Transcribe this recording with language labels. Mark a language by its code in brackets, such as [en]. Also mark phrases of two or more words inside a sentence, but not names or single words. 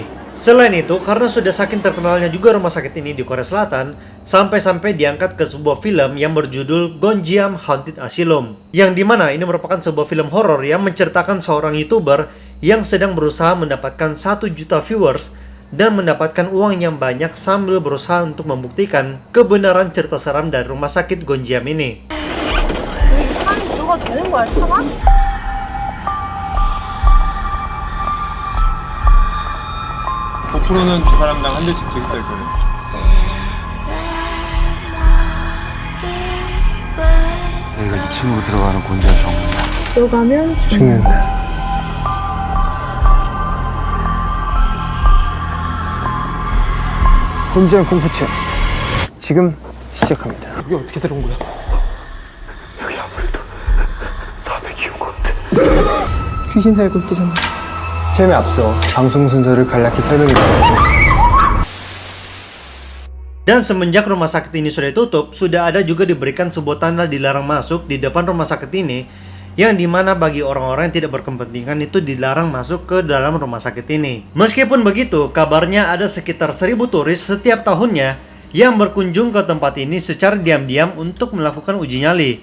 [id] Selain itu, karena sudah saking terkenalnya juga rumah sakit ini di Korea Selatan, sampai-sampai diangkat ke sebuah film yang berjudul Gonjiam Haunted Asylum, yang dimana ini merupakan sebuah film horor yang menceritakan seorang YouTuber yang sedang berusaha mendapatkan 1 juta viewers dan mendapatkan uang yang banyak sambil berusaha untuk membuktikan kebenaran cerita seram dari rumah sakit Gonjiam ini. [ko] 여기 사람이 들어가도 되는 거야, 차가? 고프로는 두 사람당 한 대씩 지급될 거예요. 여기가 이 친구 들어가는 곤지암 정문이야. 들어가면 죽는다. 곤지암 공포 체험 지금 시작합니다. 여기 어떻게 들어온 거야? 여기 아무래도 400이 온 것 같아. 귀신 살고 있대잖아. 체험에 앞서 방송 순서를 간략히 설명해드릴게요. [id] Dan semenjak rumah sakit ini sudah ditutup, sudah ada juga diberikan sebuah tanda dilarang masuk di depan rumah sakit ini, yang dimana bagi orang-orang yang tidak berkepentingan itu dilarang masuk ke dalam rumah sakit ini. Meskipun begitu, kabarnya ada sekitar 1000 turis setiap tahunnya yang berkunjung ke tempat ini secara diam-diam untuk melakukan uji nyali.